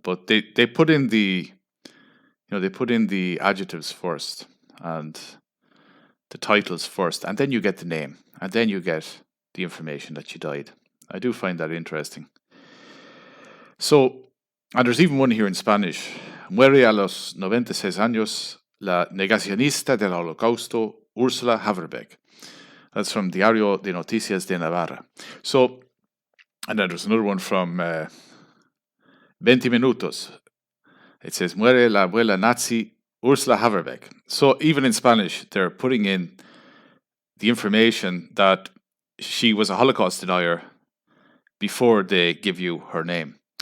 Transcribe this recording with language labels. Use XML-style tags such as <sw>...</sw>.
<en>But they put in the, they put in the adjectives first and the titles first, and then you get the name, and then you get the information that she died. I do find that interesting. So, and there's even one here in Spanish.</en> <es>Muere a los 96 años la negacionista del Holocausto, Ursula Haverbeck.</es> <en>That's from Diario de Noticias de Navarra. So, and then there's another one from 20 Minutos. It says,</en> <es>Muere la abuela nazi Ursula Haverbeck.</es> <en>So even in Spanish, they're putting in the information that she was a Holocaust denier before they give you her name.</en>